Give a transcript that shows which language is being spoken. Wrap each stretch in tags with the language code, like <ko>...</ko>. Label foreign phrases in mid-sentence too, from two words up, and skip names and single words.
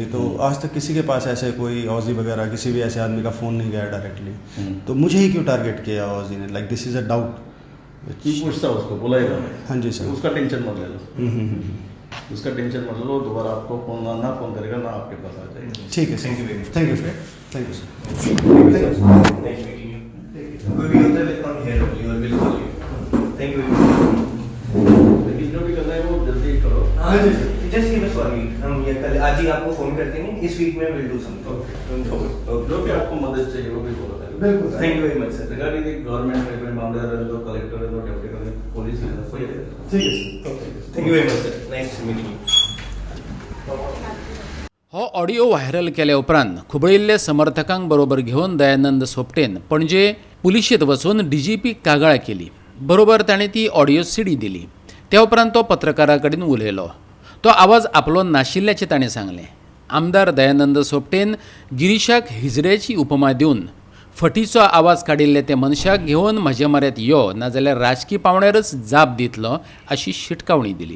<hi>तो आज तक किसी के पास ऐसे कोई ऑजी वगैरह किसी भी ऐसे आदमी का फ़ोन नहीं गया डायरेक्टली. तो मुझे ही क्यों टारगेट किया ऑजी ने?</hi> <en>like this is a doubt.</en> <hi>पूछता उसको, बुलाएगा मैं. हाँ जी सर. उसका टेंशन मत ले लो. उसका टेंशन मत लो. दोबारा आपको फोन ना फोन करेगा ना आपके पास आ जाएगा. ठीक है सर.</hi> <en>Thank you very much. thank you sir. thank you sir.</en> <hi>कोई भी होता है</hi> <en>will come here only और will call you. thank you.</en> <hi>लेकिन जो भी करना है वो जल्दी करो. हाँ जी</hi> <en>sir. just give us 1 week.</en> <hi>हम ये कल आज ही आपको फोन कर देंगे.</hi> <en>इस वीक में will do something.</en> <hi>जो भी आपको मदद चाहिए वो भी बोलो. बिल्कुल.</hi> <en>thank you very much sir. regarding government</en> <hi>मामले कलेक्टर है, डिप्टी कलेक्टर, पुलिस है, कोई है. ठीक है सर.</hi> <en>thank you very much sir. nice meeting you.</en> <kok>हो</kok> <en>audio viral</en> <kok>केल्या उपरांत खुबळिल्ले समर्थकांक बरोबर घेवन दयानंद सोपटेन पणजे पुलिशेंत वचून डीजीपी कागाळ केली. बरोबर ताणें ती</kok> <en>audio CD</en> <kok>दिली. त्या उपरांत तो पत्रकारां कडेन उलयलो. तो आवाज आपलो नाशिल्ल्याचें ताणें सांगलें. आमदार दयानंद सोपटेन गिरीशाक हिजड्याची उपमा दिवन फटीचो आवाज काडिल्ले ते मनशाक घेवन म्हज्या म्हऱ्यांत यो नाजाल्यार राजकीय पावण्यारच जाप दितलो अशी शिटकावणी दिली.</kok>